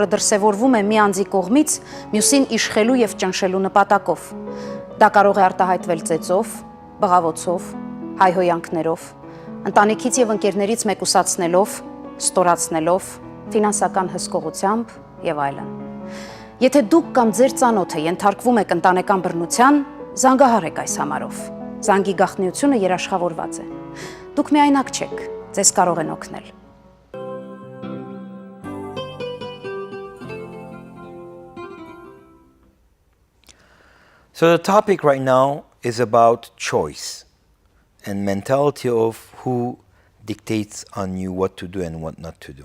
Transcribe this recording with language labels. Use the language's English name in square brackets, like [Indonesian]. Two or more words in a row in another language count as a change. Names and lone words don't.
[Armenian] դրսևորվում է մի անձի կողմից մյուսին իշխելու եւ ճնշելու նպատակով։ Դա կարող է արտահայտվել ծեծով, բղավոցով, հայհոյանքներով, ընտանիքից եւ ընկերներից մեկուսացնելով, ստորացնելով, ֆինանսական հսկողությամբ եւ այլն։ Եթե դուք կամ ձեր ծանոթը ենթարկվում եք ընտանեկան բռնության, զանգահարեք այս համարով։ Զանգի գաղտնիությունը երաշխավորված է։ Դուք միայնակ չեք, ձեզ կարող են օգնել։ [English] So the topic right now is about choice and mentality of who dictates on you what to do and what not to do.